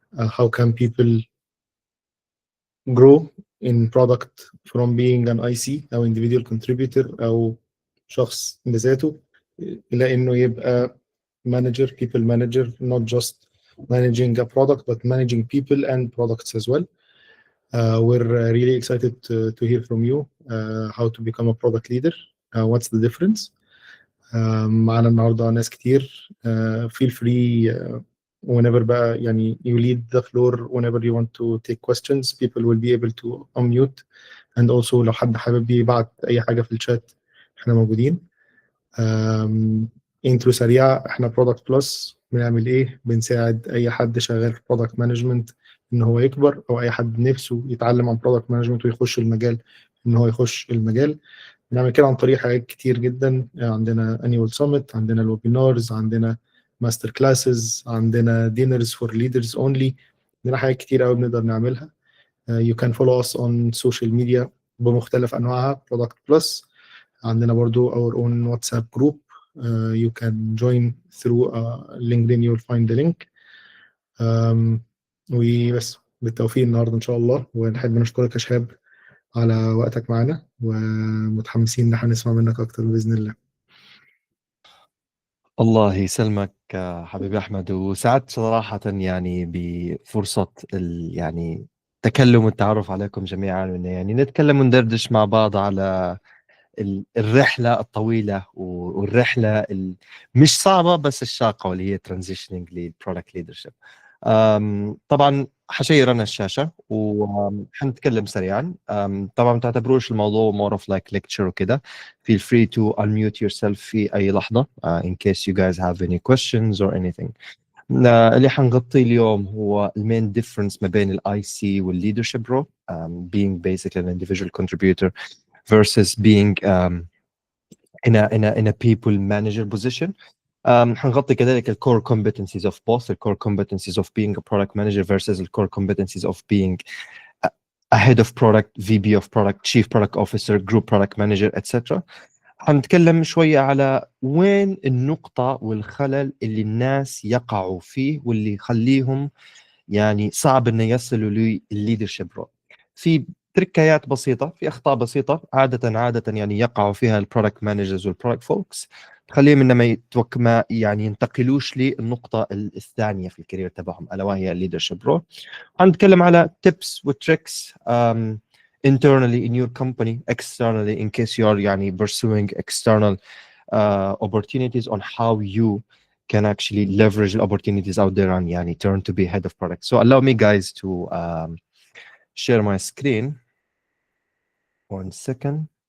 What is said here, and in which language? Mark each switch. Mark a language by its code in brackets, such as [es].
[en] How can people grow in product from being an IC أو individual contributor [ar] أو شخص بذاته إلى إنه يبقى [en] manager, people manager, not just managing a product but managing people and products as well. We're really excited to hear from you how to become a product leader. What's the difference? [ar] معانا النهارده ناس كتير. [en] Feel free whenever [ar] بقى يعني [en] you lead the floor whenever you want to take questions. People will be able to unmute and also [ar] لو حد حابب يبعت أي حاجة في الشات احنا موجودين. انترو سريعة، احنا برودكت بلس بنعمل ايه؟ بنساعد اي حد شغال في برودكت مانجمنت ان هو يكبر، او اي حد نفسه يتعلم عن برودكت مانجمنت ويخش المجال ان هو يخش المجال. بنعمل كده عن طريق حاجات كتير جدا. عندنا انيوال سامت، عندنا الويبينارز، عندنا ماستر كلاسز، عندنا دينرز فور ليدرز اونلي. عندنا حاجات كتير قوي بنقدر نعملها. [en] You can follow us on social media [ar] بمختلف انواعها [en] Product plus. [ar] عندنا برضو [en] our own WhatsApp group. You can join through LinkedIn. You will find the link. [ar] وبس بالتوفيق النهارده ان شاء الله، ونحب نشكرك يا شهاب على وقتك معنا، ومتحمسين ان احنا نسمع منك اكتر باذن الله. الله يسلمك حبيبي أحمد، وسعدت صراحة يعني بفرصة يعني تكلم والتعرف عليكم جميعا، يعني نتكلم وندردش مع بعض على الرحلة الطويلة والرحلة مش صعبة بس الشاقة، واللي هي transitioning للبرودكت ليدرشيب. طبعا حشير أنا الشاشة وحنتكلم سريعا. طبعا ما تعتبروش الموضوع [en] more of like lecture [ar] وكده. [en] Feel free to unmute yourself [ar] في أي لحظة [en] in case you guys have any questions or anything. [ar] اللي حنغطيه اليوم هو المين ديفرنس ما بين الاي سي والليدرشيب رول، [en] being basically an individual contributor versus being in a people manager position. [ar] حنغطي كذلك [en] الcore competencies of both, the core competencies of being a product manager versus the core competencies of being a head of product, VP of product, chief product officer, group product manager, etc. [ar] حنتكلم شوية على وين النقطة والخلل اللي الناس يقعوا فيه واللي يخليهم يعني صعب انه يصلوا للليدرشيب رول. في تركيات بسيطة، في اخطاء بسيطة عادة يعني يقعوا فيها البرودكت مانجرز والبرودكت فولكس، تخليهم انما ما يعني ينتقلوش للنقطة الثانية في الكارير تبعهم، الا وهي الليدرشيب رول. حنتكلم على [en] tips وتريكس internally in your company, externally in case you are يعني pursuing external opportunities on how you can actually leverage the opportunities out there and yani turn to be head of product. So allow me guys to share my screen. 1 second.